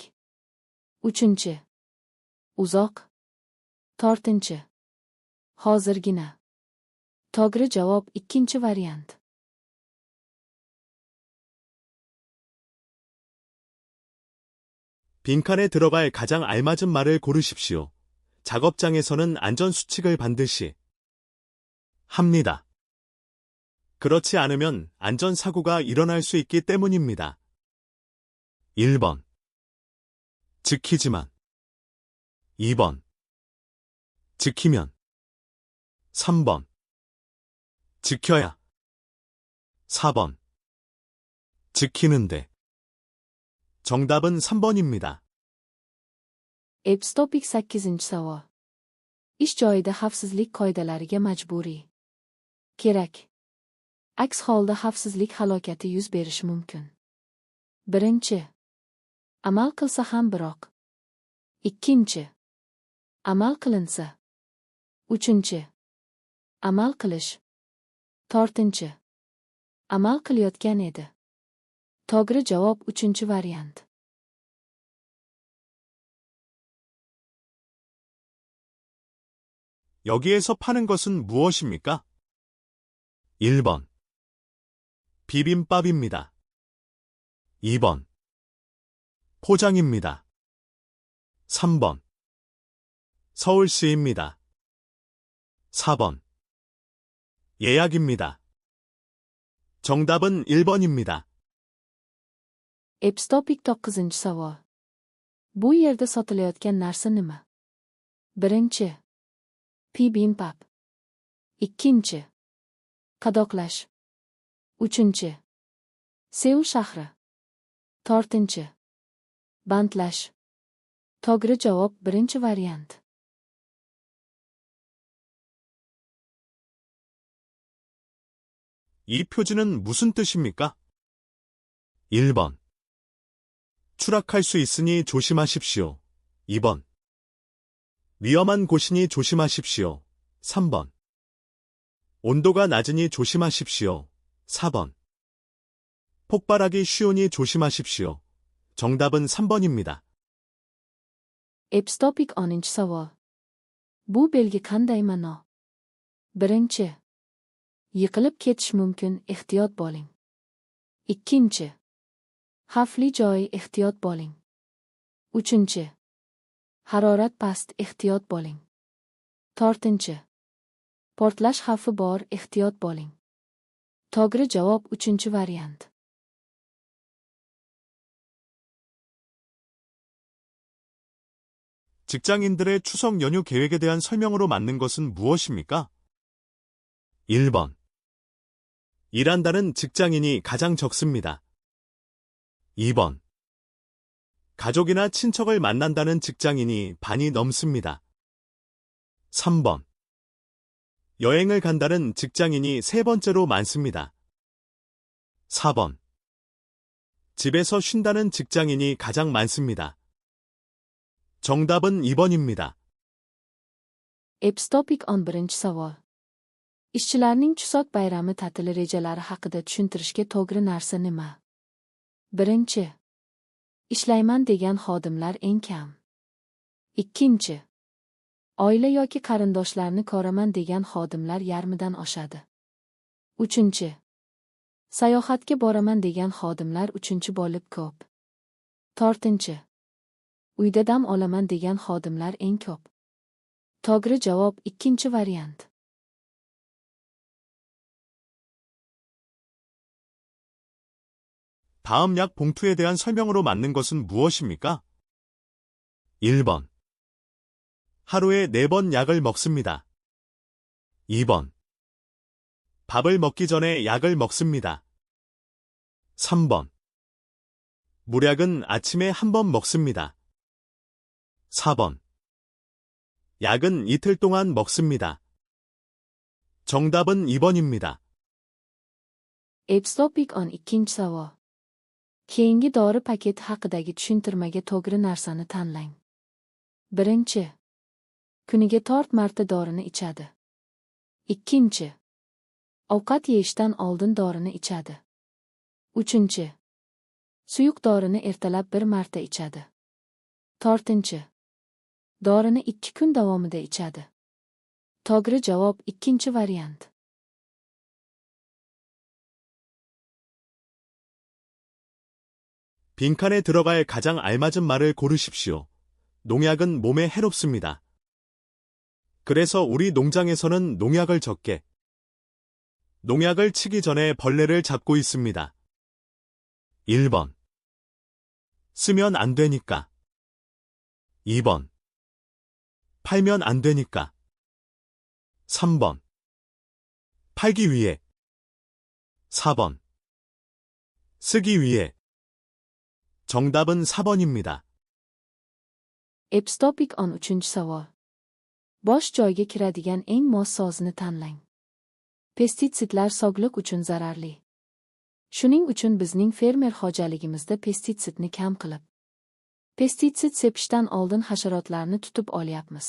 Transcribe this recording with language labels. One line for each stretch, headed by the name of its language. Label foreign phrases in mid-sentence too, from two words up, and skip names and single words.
Uzbek: Uchinchi. Uzoq. To'rtinchi. Hozirgina. To'g'ri javob ikkinchi variant.
Korean: 빈칸에 들어갈 가장 알맞은 말을 고르십시오. 작업장에서는 안전수칙을 반드시 합니다. 그렇지 않으면 안전사고가 일어날 수 있기 때문입니다. 1번. 지키지만. 2번. 지키면. 3번. 지켜야. 4번. 지키는데. 정답은 3번입니다.
Uzbek: Epstopik 8-chi savol. Ish joyida xavfsizlik qoidalariga majburiy. Kerak. Aks holda xavfsizlik halokati yuz berishi mumkin. Birinchi. Amal qilsa ham biroq. Ikkinchi. Amal qilinsa. Uchinchi. Amal qilish. To'rtinchi. Amal qilayotgan edi. To'g'ri javob uchinchi variant.
Korean: 여기에서 파는 것은 무엇입니까? 1번. 비빔밥입니다. 2번. 포장입니다. 3번. 서울시입니다. 4번. 예약입니다. 정답은 1번입니다.
Uzbek: Epstopik 9-chi savol. Bu yerda sotilayotgan narsa nima? Birinchi. Bibimbap. Ikkinchi. Qadoqlash. Uchinchi. Seul shahri. To'rtinchi. Bandlash. To'g'ri javob birinchi variant.
Korean: 이 표지는 무슨 뜻입니까? 1번. 추락할 수 있으니 조심하십시오. 2번. 위험한 곳이니 조심하십시오. 3번. 온도가 낮으니 조심하십시오. 4번. 폭발하기 쉬우니 조심하십시오. 정답은 3번입니다.
Uzbek: Epstopik 10-chi savol. Bu belgi qanday ma'no? Birinchi. Yiqilib ketish mumkin, ehtiyot bo'ling. Ikkinchi. Xavfli joy, ehtiyot bo'ling. Uchinchi. Harorat past, ehtiyot bo'ling. To'rtinchi. Portlash xavfi bor, ehtiyot bo'ling. To'g'ri javob uchinchi variant.
Korean: 직장인들의 추석 연휴 계획에 대한 설명으로 맞는 것은 무엇입니까? 1번. 일한다는 직장인이 가장 적습니다. 2번. 가족이나 친척을 만난다는 직장인이 반이 넘습니다. 3번. 여행을 간다는 직장인이 세 번째로 많습니다. 4번. 집에서 쉰다는 직장인이 가장 많습니다. 정답은 2번입니다.
Uzbek: Epstopik on birinchi savol. Ishchilarning Chusoq bayrami ta'tili rejalari haqida tushuntirishga to'g'ri narsa nima? Birinchi. Ishlayman degan xodimlar eng kam. Ikkinchi. Oila yoki qarindoshlarni ko'raman degan xodimlar yarmidan oshadi. Uchinchi. Sayohatga boraman degan xodimlar uchinchi bo'lib ko'p. To'rtinchi. Uyda dam olaman degan xodimlar eng ko'p. To'g'ri javob ikkinchi variant.
Korean: 다음 약 봉투에 대한 설명으로 맞는 것은 무엇입니까? 1번. 하루에 4번 약을 먹습니다. 2번. 밥을 먹기 전에 약을 먹습니다. 3번. 물약은 아침에 1번 먹습니다. 4번. 약은 이틀 동안 먹습니다. 정답은 2번입니다.
Uzbek: Epstopik on ikkinchi savol. Keyingi dori paketi haqidagi tushuntirmaga to'g'ri narsani tanlang. Birinchi. Kuniga 4 marta dorini ichadi. Ikkinchi. Ovqat yeyishdan oldin dorini ichadi. Uchinchi. Suyuq dorini ertalab 1 marta ichadi. To'rtinchi. Dorini 2 kun davomida ichadi. To'g'ri javob ikkinchi variant.
Korean: 빈칸에 들어갈 가장 알맞은 말을 고르십시오. 농약은 몸에 해롭습니다. 그래서 우리 농장에서는 농약을 적게. 농약을 치기 전에 벌레를 잡고 있습니다. 1번. 쓰면 안 되니까. 2번. 팔면 안 되니까. 3번. 팔기 위해. 4번. 쓰기 위해. 정답은 4번입니다.
Uzbek: Epstopik on uchinchi savol. Bosh joyga kiradigan eng mos so'zni tanlang. Pestitsidlar sog'liq uchun zararli. Shuning uchun bizning fermer xo'jaligimizda pestitsidni kam qilib, pestitsid sepishdan oldin hasharotlarni tutib olyapmiz.